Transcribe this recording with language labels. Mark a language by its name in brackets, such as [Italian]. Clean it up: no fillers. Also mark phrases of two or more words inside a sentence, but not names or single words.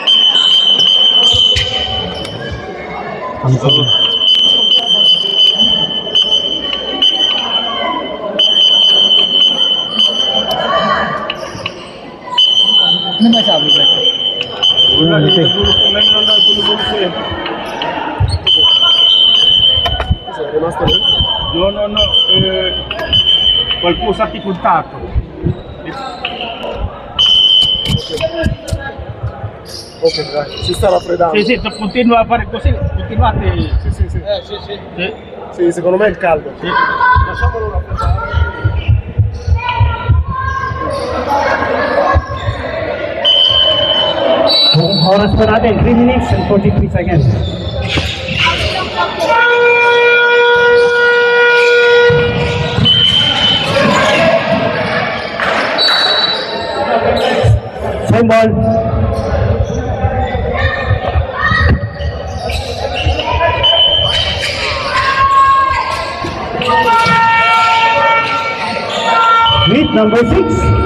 [Filipino] Ang sabi. Ano masabi ba? Wala, Ito eh. ngayon lang daw tulog ko eh. [Italian] No, qualcosa ti contatto. Ok, dai, si sta raffreddando. Sì, continua a fare così, continuate. Sì. Sì. Sì, secondo me è il caldo. Sì. Lasciamolo raffreddare. [Filipino] Oras pa natin, [English] 3 minutes and 43 seconds. Same ball. With number 6.